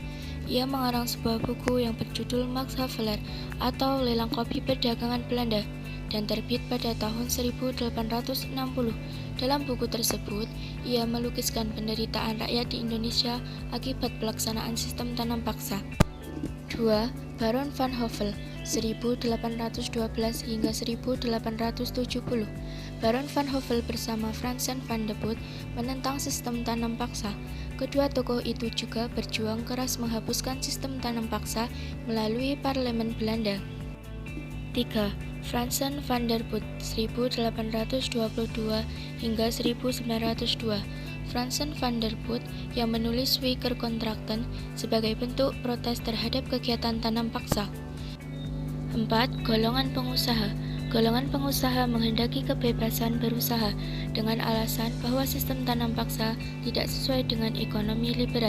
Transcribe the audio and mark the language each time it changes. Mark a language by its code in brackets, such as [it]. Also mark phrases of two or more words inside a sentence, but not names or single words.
[id] Ia mengarang sebuah buku yang berjudul Max Havelaar atau Lelang Kopi Perdagangan Belanda dan terbit pada tahun 1860. Dalam buku tersebut, ia melukiskan penderitaan rakyat di Indonesia akibat pelaksanaan sistem tanam paksa. 2. Baron van Hövell, 1812 hingga 1870. Baron van Hövell bersama Fransen van de Boot menentang sistem tanam paksa. Kedua tokoh itu juga berjuang keras menghapuskan sistem tanam paksa melalui parlemen Belanda. 3. Fransen van der Boot, 1822 hingga 1902. Fransen van der Boot yang menulis Weikerkontrakten sebagai bentuk protes terhadap kegiatan tanam paksa. 4. Golongan pengusaha. Golongan pengusaha menghendaki kebebasan berusaha dengan alasan bahwa sistem tanam paksa tidak sesuai dengan ekonomi liberal.